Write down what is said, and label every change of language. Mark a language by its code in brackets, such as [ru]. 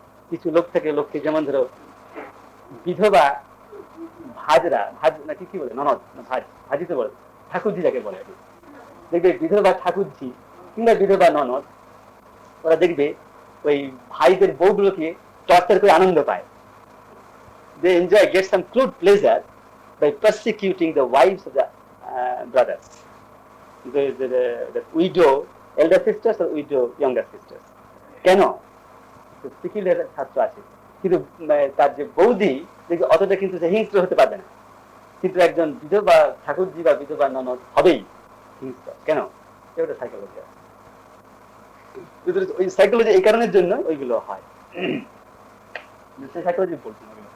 [bn] কিছু লোক থেকে লোককে, যেমন ধরো বিধবা ভাজরা, ভাজ নাকি কি বলে, ননদ না ভাজ, ভাজি তো বলে, ঠাকুরজি যাকে বলে, দেখবে বিধবা ঠাকুরজি কিংবা বিধবা ননদ, ওরা দেখবে ওই ভাইদের বউগুলোকে টর্চার করে আনন্দ পায়। [en] They enjoy, get some crude pleasure by persecuting the wives of the brothers, the widow elder sisters or widow younger sisters. [bn] কেন? সিকিলের ছাত্র আছে, কিন্তু তার যে বৌদি দেখবে অতটা কিন্তু হিংস্র হতে পারবে না, কিন্তু একজন বিধবা ঠাকুরজি বা বিধবা ননদ হবেই হিংস্র। কেন? এটা সাইকোলজি। ওই সাইকোলজি এই কারণের জন্য ওইগুলো হয়, সাইকোলজি বলছি না।